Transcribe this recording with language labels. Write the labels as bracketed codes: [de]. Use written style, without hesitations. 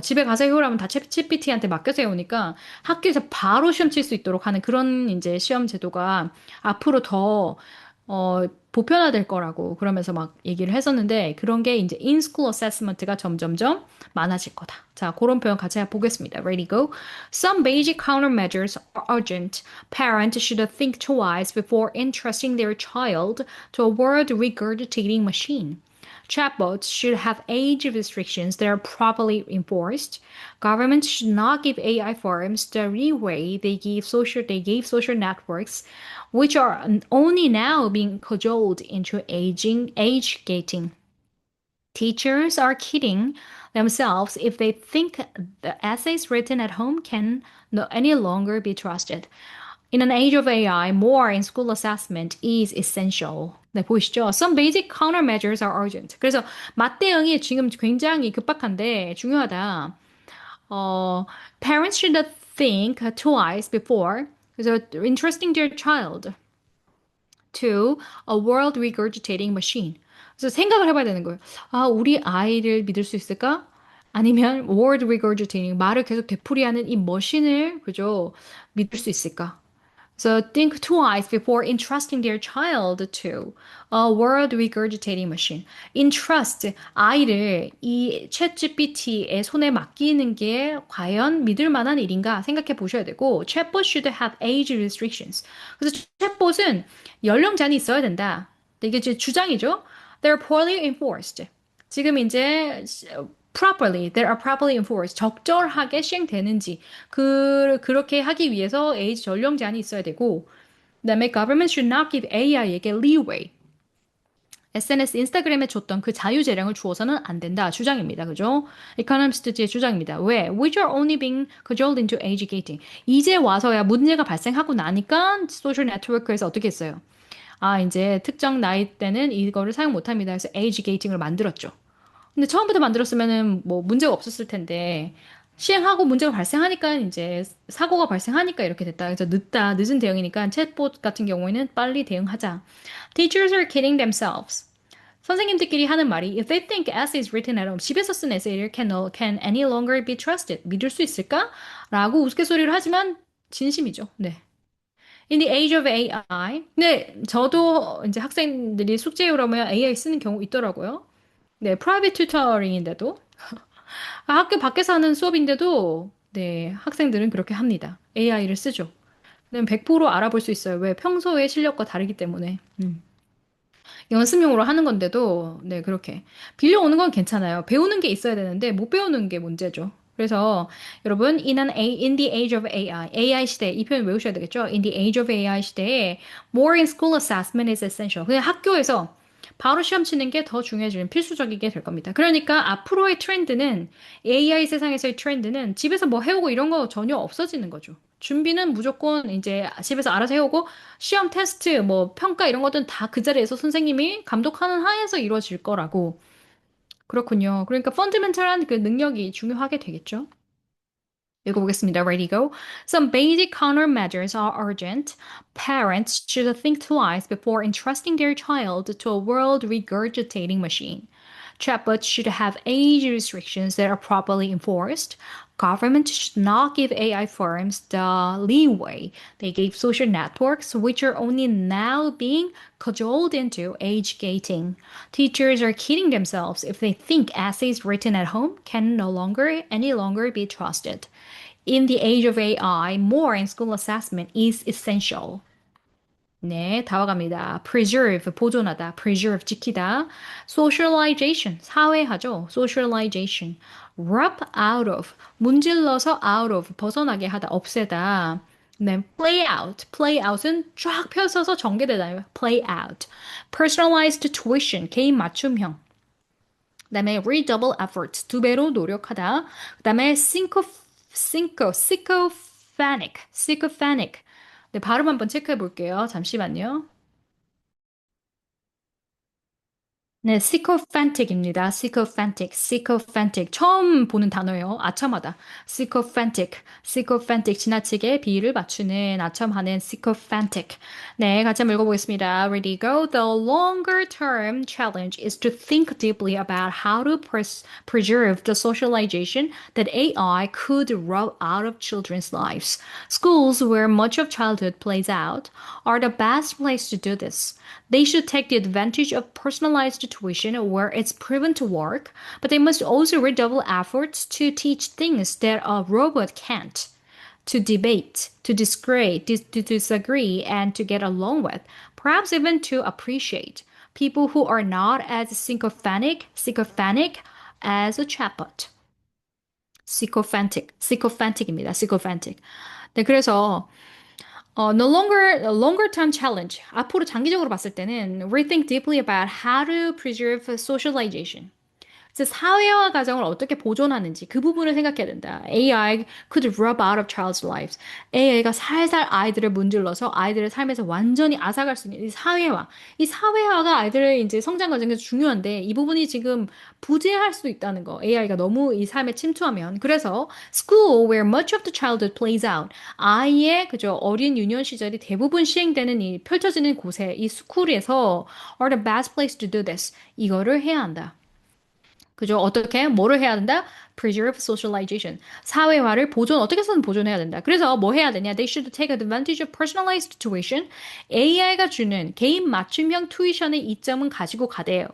[ko] 집에 가서 해오라면 다 챗GPT한테 맡겨서 해오니까 학교에서 바로 시험 칠 수 있도록 하는 그런 이제 시험 제도가 앞으로 더, 보편화될 거라고 그러면서 막 얘기를 했었는데 그런 게 이제 in-school assessment가 점점점 많아질 거다. 자, 그런 표현 같이 보겠습니다. [en] Ready, go. Some basic countermeasures are urgent. Parents should think twice before entrusting their child to a word regurgitating machine. Chatbots should have age restrictions that are properly enforced. Governments should not give AI firms the leeway they gave social networks, which are only now being cajoled into age gating. Teachers are kidding themselves if they think the essays written at home can no any longer be trusted. In an age of AI, more in school assessment is essential. [ko] 네, 보이시죠? [en] Some basic countermeasures are urgent. [ko] 그래서 맞대응이 지금 굉장히 급박한데 중요하다. [en] 어, parents should think twice before. [ko] 그래서 [en] entrusting their child to a world regurgitating machine. [ko] 그래서 생각을 해봐야 되는 거예요. 아, 우리 아이를 믿을 수 있을까? 아니면 word regurgitating, 말을 계속 되풀이하는 이 머신을, 그죠? 믿을 수 있을까? [en] So think twice before entrusting their child to a world regurgitating machine. [ko] Entrust, 아이를 이 챗GPT의 손에 맡기는 게 과연 믿을 만한 일인가 생각해 보셔야 되고, [en] chatbot should have age restrictions. [ko] 그래서 챗봇은 연령 제한이 있어야 된다. 이게 제 주장이죠. [en] They're poorly enforced. [ko] 지금 이제 [en] they are properly enforced. [ko] 적절하게 시행되는지 그렇게 하기 위해서 에이지 연령 제한이 있어야 되고 그다음에 [en] government should not give AI [ko] 에게 leeway. SNS, 인스타그램에 줬던 그 자유 재량을 주어서는 안 된다. 주장입니다. 그죠? economist의 주장입니다. 왜? [en] Which are only being cajoled into age gating. [ko] 이제 와서야 문제가 발생하고 나니까 소셜 네트워크에서 어떻게 했어요? 아, 이제 특정 나이 때는 이거를 사용 못합니다. 그래서 age gating을 만들었죠. 근데 처음부터 만들었으면은 뭐 문제가 없었을 텐데 시행하고 문제가 발생하니까 이제 사고가 발생하니까 이렇게 됐다. 그래서 늦은 대응이니까 챗봇 같은 경우에는 빨리 대응하자. [en] Teachers are kidding themselves. [ko] 선생님들끼리 하는 말이 [en] If they think essays written at home, [ko] 집에서 쓴 에세이를 [en] can any longer be trusted. [ko] 믿을 수 있을까? 라고 우스갯소리를 하지만 진심이죠. 네. [en] In the age of AI. [ko] 네, 저도 이제 학생들이 숙제에 오라면 AI 쓰는 경우 있더라고요. 네, 프라이빗 튜터링인데도 학교 밖에서 하는 수업인데도 네, 학생들은 그렇게 합니다. AI를 쓰죠. 그럼 100% 알아볼 수 있어요. 왜? 평소의 실력과 다르기 때문에. 연습용으로 하는 건데도 네, 그렇게 빌려오는 건 괜찮아요. 배우는 게 있어야 되는데 못 배우는 게 문제죠. 그래서 여러분 [en] in the age of AI [ko] 시대 이 표현 외우셔야 되겠죠? [en] In the age of AI [ko] 시대에 [en] more in school assessment is essential. [ko] 그냥 학교에서 바로 시험 치는 게 더 중요해지는 필수적이게 될 겁니다. 그러니까 앞으로의 트렌드는 AI 세상에서의 트렌드는 집에서 뭐 해오고 이런 거 전혀 없어지는 거죠. 준비는 무조건 이제 집에서 알아서 해오고 시험 테스트 뭐 평가 이런 것들은 다 그 자리에서 선생님이 감독하는 하에서 이루어질 거라고. 그렇군요. 그러니까 펀드멘탈한 그 능력이 중요하게 되겠죠. 읽어보겠습니다. [en] Ready, go. Some basic countermeasures are urgent. Parents should think twice before entrusting their child to a world regurgitating machine. Chatbots should have age restrictions that are properly enforced. Government should not give AI firms the leeway they gave social networks, which are only now being cajoled into age gating. Teachers are kidding themselves if they think essays written at home can any longer be trusted. In the age of AI, more in-school assessment is essential. [ko] 네, 다 와갑니다. preserve, 보존하다, preserve, 지키다. socialization, 사회하죠. socialization. rub out of, 문질러서 out of, 벗어나게 하다, 없애다. 네, play out, play out은 쫙 펴서서 전개되다. play out. personalized tuition, 개인 맞춤형. 그다음에 redouble efforts, 두 배로 노력하다. 그다음에 sycophanic. 네, 발음 한번 체크해 볼게요. 잠시만요. 네, sycophantic입니다. sycophantic. 처음 보는 단어예요. 아첨하다. sycophantic. 지나치게 비율을 맞추는, 아첨하는 sycophantic. 네, 같이 한번 읽어보겠습니다. [en] Ready, go. The longer term challenge is to think deeply about how to preserve the socialization that AI could rob out of children's lives. Schools, where much of childhood plays out, are the best place to do this. They should take the advantage of personalized tuition where it's proven to work, but they must also redouble efforts to teach things that a robot can't. To debate, to disagree, and to get along with, perhaps even to appreciate people who are not as sycophantic as a chatbot. [ko] sycophantic입니다. sycophantic. 네, 그래서 [en] longer term challenge. [ko] 앞으로 장기적으로 봤을 때는 [en] rethink deeply about how to preserve socialization. [ko] 그래서 사회화 과정을 어떻게 보존하는지 그 부분을 생각해야 된다. [en] AI could rub out of child's lives. [ko] AI가 살살 아이들을 문질러서 아이들의 삶에서 완전히 앗아갈 수 있는 이 사회화. 이 사회화가 아이들의 이제 성장 과정에서 중요한데 이 부분이 지금 부재할 수도 있다는 거. AI가 너무 이 삶에 침투하면. [en] 그래서 school where much of the childhood plays out. [ko] 아이의 그저 어린 유년 시절이 대부분 시행되는 이 펼쳐지는 곳에 이 스쿨에서 [en] are the best place to do this. [ko] 이거를 해야 한다. 그죠? 어떻게, 뭐를 해야 된다? [en] Preserve socialization. [ko] 사회화를 어떻게 해서든 보존해야 된다. 그래서 뭐 해야 되냐? [en] They should take advantage of personalized tuition. [ko] AI가 주는 개인 맞춤형 투이션의 이점은 가지고 가대요.